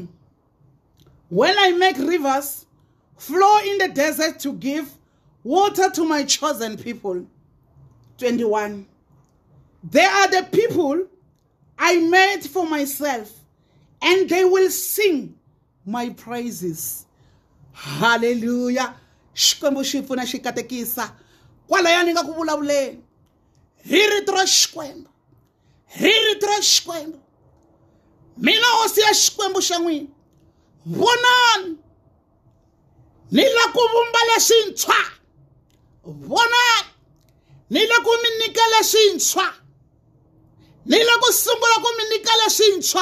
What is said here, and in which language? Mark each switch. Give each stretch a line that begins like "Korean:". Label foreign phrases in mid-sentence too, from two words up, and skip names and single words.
English: When I make rivers flow in the desert to give water to my chosen people. 21. They are the people I made for myself, and they will sing my praises. Hallelujah.
Tsonga: Xikwembu xi pfuna xi katekisa kwalaya ni nga ku vulavuleni hi rito ra Xikwembu, hi rito ra Xikwembu. Mina hosi ya Xikwembu xa n'wina, vonani ni la ku vumba leswintshwa, vonani ni la ku mi nyika leswintshwa, ni la ku sungula ku mi nyika leswintshwa.